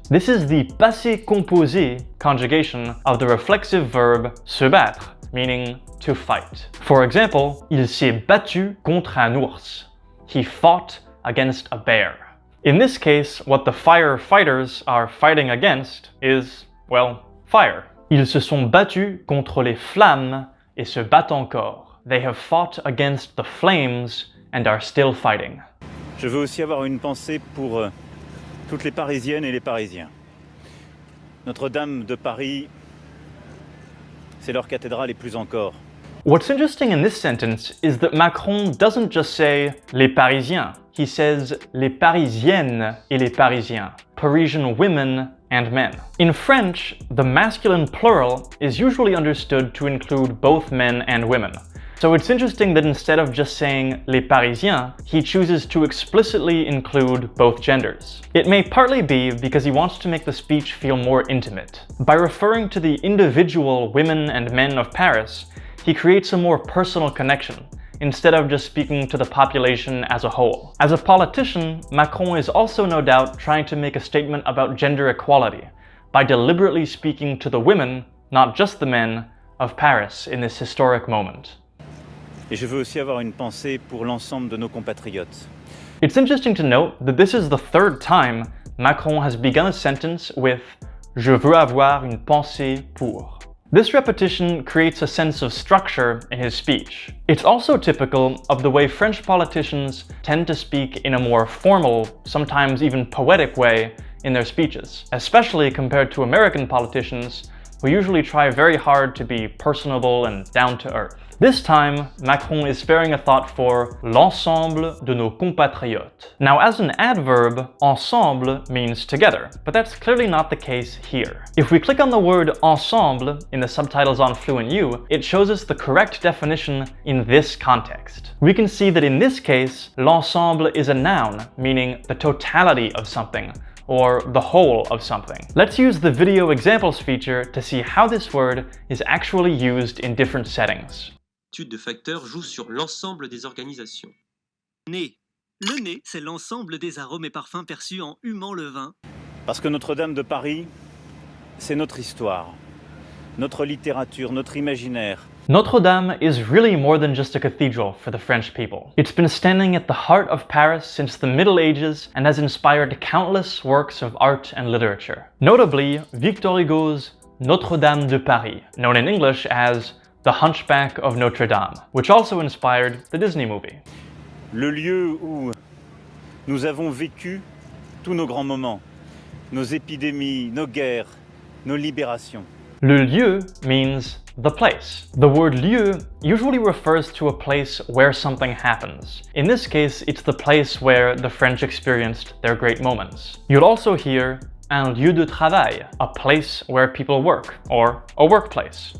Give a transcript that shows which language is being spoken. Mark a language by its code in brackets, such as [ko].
[en] This is the passé composé conjugation of the reflexive verb se battre, meaning to fight. For example, [fr] il s'est battu contre un ours. [en] He fought against a bear. In this case, what the firefighters are fighting against is, well, fire. [fr] Ils se sont battus contre les flammes et se battent encore. [en] They have fought against the flames and are still fighting. [fr] Je veux aussi avoir une pensée pour toutes les Parisiennes et les Parisiens. Notre-Dame de Paris, c'est leur cathédrale et plus encore. [en] What's interesting in this sentence is that Macron doesn't just say les Parisiens, he says [fr] les Parisiennes et les Parisiens, [en] Parisian women and men. In French, the masculine plural is usually understood to include both men and women. So it's interesting that instead of just saying les Parisiens, he chooses to explicitly include both genders. It may partly be because he wants to make the speech feel more intimate. By referring to the individual women and men of Paris, he creates a more personal connection, instead of just speaking to the population as a whole. As a politician, Macron is also no doubt trying to make a statement about gender equality, by deliberately speaking to the women, not just the men, of Paris in this historic moment. [fr] Et je veux aussi avoir une pensée pour l'ensemble de nos compatriotes. [en] It's interesting to note that this is the third time Macron has begun a sentence with [fr] Je veux avoir une pensée pour. [en] This repetition creates a sense of structure in his speech. It's also typical of the way French politicians tend to speak in a more formal, sometimes even poetic way in their speeches, especially compared to American politicians who usually try very hard to be personable and down to earth. This time, Macron is sparing a thought for [fr] l'ensemble de nos compatriotes. [en] Now, as an adverb, ensemble means together, but that's clearly not the case here. If we click on the word ensemble in the subtitles on FluentU, it shows us the correct definition in this context. We can see that in this case, l'ensemble is a noun, meaning the totality of something, or the whole of something. Let's use the video examples feature to see how this word is actually used in different settings. [fr] L'étude de facteurs joue sur l'ensemble des organisations. Nez. Le nez, c'est l'ensemble des arômes et parfums perçus en humant le vin. Parce que Notre-Dame de Paris, c'est notre histoire, notre littérature, notre imaginaire. [en] Notre-Dame is really more than just a cathedral for the French people. It's been standing at the heart of Paris since the Middle Ages and has inspired countless works of art and literature. Notably, Victor Hugo's Notre-Dame de Paris, known in English as The Hunchback of Notre-Dame, which also inspired the Disney movie. [fr] Le lieu où nous avons vécu tous nos grands moments, nos épidémies, nos guerres, nos libérations. [en] Le lieu means the place. The word lieu usually refers to a place where something happens. In this case, it's the place where the French experienced their great moments. You'll also hear [fr] un lieu de travail, [en] a place where people work, or a workplace.